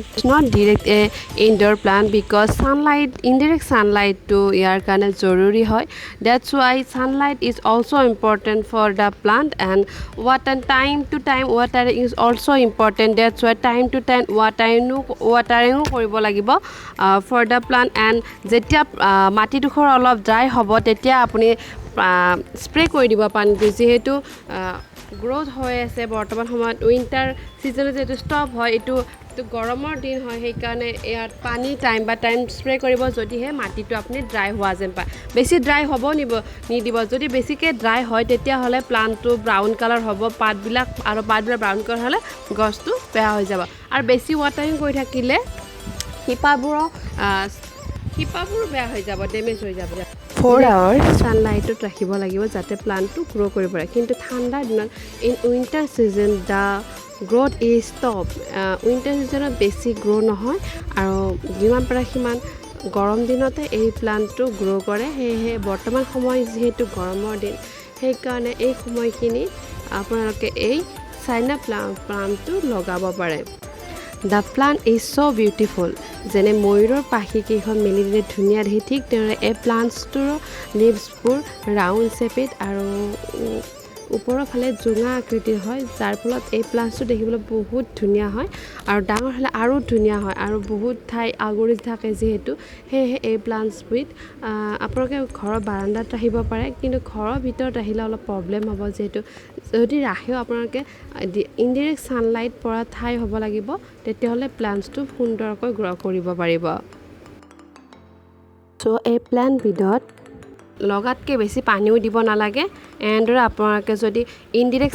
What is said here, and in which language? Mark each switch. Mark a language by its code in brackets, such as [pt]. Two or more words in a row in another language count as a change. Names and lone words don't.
[en] It's not direct a indoor plant because indirect sunlight [as] তো যাৰ কাৰণে জৰুৰী হয়. [en] That's why sunlight is also important for the plant, and time to time watering is also important. That's why time to time watering [as] কৰিব লাগিব [en] for the plant. [as] And যেতিয়া মাটি দুখৰ অলপ dry হ'ব তেতিয়া আপুনি spray কৰি দিব পানী যেহেতু গ্ৰোথ হৈ আছে বৰ্তমান সময়ত [en] winter seasonত [as] যেটো ষ্টপ হয় এটো গৰমৰ দিন হয় সেইকাৰণে ইয়াত পানী [en] time spray [as] কৰিব যদিহে মাটিটো আপুনি ড্ৰাই হোৱা যেন পায় বেছি ড্ৰাই হ'ব নিদিব যদি বেছিকে ড্ৰাই হয় তেতিয়া হলে প্লান্টটো [en] brown colour [as] হ'ব পাতবিলাক [en] brown colour [as] হলে গছটো বেয়া হৈ যাব আৰু বেছি ওয়াটাৰিং কৰি থাকিলে শিপাবোৰ বেয়া হৈ যাব ড্যামেজ হৈ যাব [en] 4 hours sunlightত [as] ৰাখিব লাগিব যাতে প্লান্টটো গ্ৰো কৰিব পাৰে কিন্তু ঠাণ্ডা দিনত [en] in winter season the growth is stop winter seasonত [as] বেছি গ্ৰো নহয় আৰু যিমান পাৰে সিমান গৰম দিনতে এই প্লান্টটো গ্ৰো কৰে হেহে বৰ্তমান সময় যেহেতু গৰমৰ দিন সেইকাৰণে এই সময়খিনি আপোনালোকে এই চাইনা প্লামটো লগাব পাৰে [en] The plant is so beautiful. [as] যেনে ময়ূৰৰ পাখি কেইখন মেলি দিলে ধুনীয়া দেখি ঠিক তেনেদৰে এই প্লান্টছটোৰ লিভছবোৰ [en] round shaped [as] আৰু ওপৰৰ ফালে জোঙা আকৃতিৰ হয় যাৰ ফলত এই প্লান্টছটো দেখিবলৈ বহুত ধুনীয়া হয় আৰু ডাঙৰ হ'লে আৰু ধুনীয়া হয় আৰু বহুত ঠাই আগুৰি থাকে যেহেতু হেহে এই প্লান্টছবিধ আপোনালোকে ঘৰৰ বাৰান্দাত ৰাখিব পাৰে কিন্তু ঘৰৰ ভিতৰত ৰাখিলে অলপ প্ৰব্লেম হ'ব যেহেতু যদি ৰাখেও আপোনালোকে [en] indirect sunlight [as] পৰা ঠাই হ'ব লাগিব তেতিয়াহ'লে প্লান্টছটো সুন্দৰকৈ গ্ৰ' কৰিব পাৰিব সো এই প্লান্ট বিধত লগাতকৈ বেছি পানীও দিব নালাগে এনেদৰে আপোনালোকে যদি ইনডাইৰেক্ট